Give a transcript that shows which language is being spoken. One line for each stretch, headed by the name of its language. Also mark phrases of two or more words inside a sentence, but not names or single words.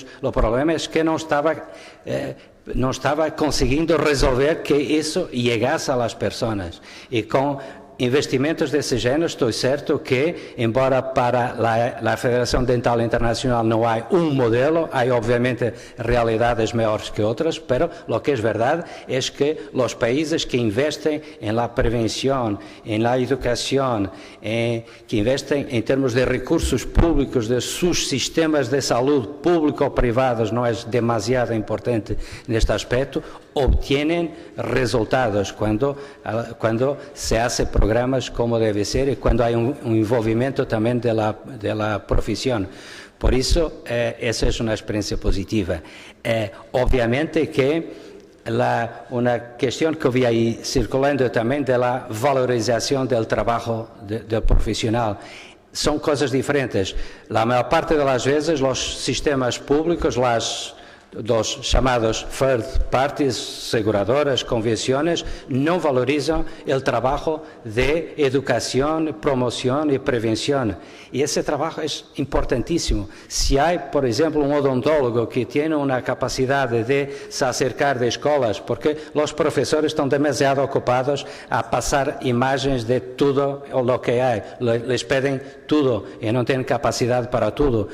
Portuguese: O problema é que não estava conseguindo resolver que isso chegasse às pessoas. E com investimentos desse gênero, estou certo que, embora para a Federação Dental Internacional não há um modelo, há obviamente realidades maiores que outras,
Spanish: pero lo que
Portuguese: é verdade é que os países que investem em la prevenção, em la educação, que investem em termos de recursos públicos, de seus sistemas de saúde público ou privados, não é demasiado importante neste aspecto, obtienen resultados quando
Spanish: se hace programas como debe ser y cuando hay un envolvimiento también de la profesión. Por eso, esa es una experiencia positiva. Obviamente que una cuestión que vi ahí circulando también de la valorización del trabajo del profesional. Son cosas diferentes. La mayor parte de las veces los sistemas públicos,
Portuguese: dos chamados
English: third parties,
Portuguese: seguradoras, convenciones, não valorizam o trabalho de educação, promoção e prevenção. E esse trabalho é importantíssimo. Se há, por exemplo, um odontólogo que tem uma capacidade de se acercar de escolas, porque os professores estão demasiado ocupados a passar imagens de tudo o que há, les pedem tudo e não têm capacidade para tudo.